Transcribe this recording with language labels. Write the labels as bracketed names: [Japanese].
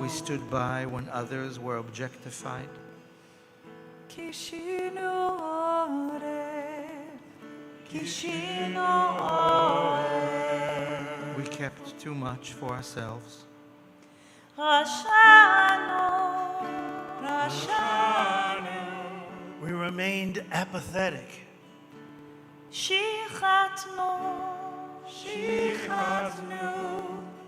[English] We stood by when others were objectified. [Hebrew] קישינו עורף, קישינו עורף, [English] We kept too much for ourselves. [Hebrew] רשענו, רשענו, [English] We remained apathetic. [Hebrew] שיחתנו, שיחתנו,